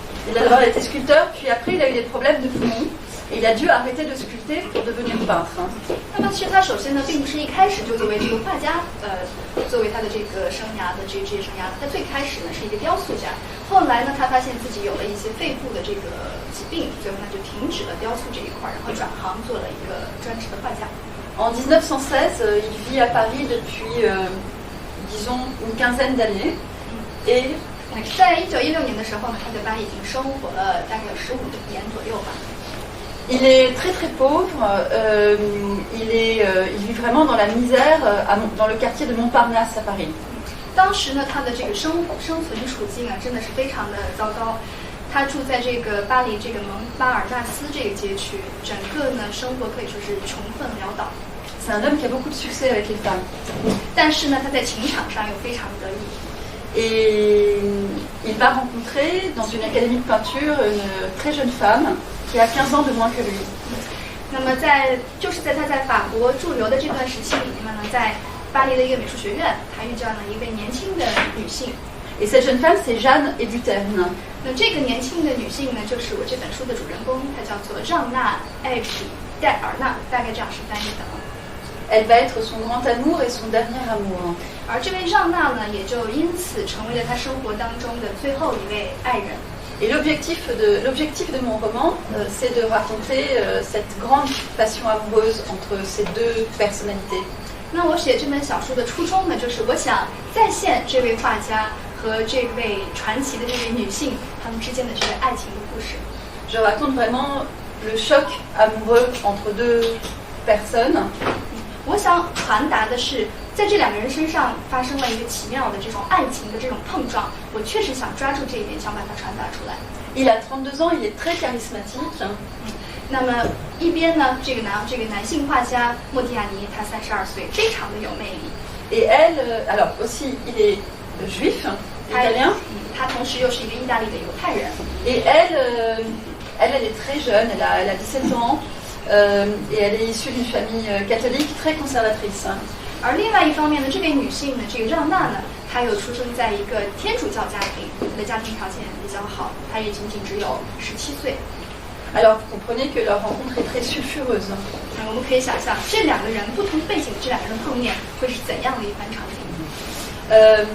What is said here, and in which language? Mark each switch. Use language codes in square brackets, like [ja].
[fr] Il a d'abord été sculpteur, puis après il a eu des problèmes de poumon. Et il a dû arrêter de sculpter pour devenir peintre. [zh] 那么其实他首先呢，并不是一开始就作为这个画家，作为他的这个生涯的职业生涯，他最开始呢是一个雕塑家。后来呢，他发现自己有了一些肺部的这个疾病，最后他就停止了雕塑这一块，然后转行做了一个专职的画家。 [fr] En 1916, il vit à Paris depuis, disons, une quinzaine d'années. Et [zh] 在1916年的时候呢，他在巴黎已经生活了大概有15年左右吧。 [fr] il est très très pauvre. Il vit vraiment dans la misère dans le quartier de Montparnasse à Paris. [zh] 当时呢，他的这个生存处境啊，真的是非常的糟糕。他住在这个巴黎这个蒙巴尔纳斯这个街区，整个呢生活可以说是穷困潦倒。 [fr] C'est un homme qui a beaucoup de succès avec les femmes. [zh] 但是呢，他在情场上又非常得意。 [fr] Et il va rencontrer dans une académie de peinture une très jeune femme qui a 15 ans de moins que lui. [zh] 那么就是在他在法国驻留的这段时期里面呢，在巴黎的一个美术学院，他遇见了一位年轻的女性。 [fr] Et cette jeune femme, c'est Jeanne Hébuterne. [zh] 那这个年轻的女性呢，就是我这本书的主人公，她叫做让娜·艾比戴尔纳，大概这样是翻译的。 [fr] Elle va être son grand amour et son dernier amour. [zh] 而这位让娜呢，也就因此成为了他生活当中的最后一位爱人。 [fr] Et l'objectif de mon roman, c'est de raconter cette grande passion amoureuse entre ces deux personnalités. [zh] 那我写这本小说的初衷呢，就是我想再现这位画家和这位传奇的这位女性他们之间的这个爱情的故事。 [fr] Je raconte vraiment le choc amoureux entre deux personnes. [zh] 我想传达的是，在这两个人身上发生了一个奇妙的这种爱情的这种碰撞。我确实想抓住这一点，想把它传达出来。 [fr] Il a 32 ans, il est très charismatique. [zh] 那么一边呢，这个男性画家莫蒂亚尼，他32岁，非常的有魅力。 [fr] Et elle, alors aussi, il est juif, italien. [zh] 他同时又是一个意大利的犹太人。 [fr] Et elle est très jeune, elle a 17 ans. Et elle est issue d'une famille catholique très conservatrice. [zh] 而另外一方面呢，这位女性呢，这个让娜呢，她又出生在一个天主教家庭，她的家庭条件比较好，她也仅仅只有17岁。 [fr] Alors vous comprenez que leur rencontre est très sulfureuse. [zh] 我们可以想象，这两个人不同背景的这两个人碰面会是怎样的一番场景。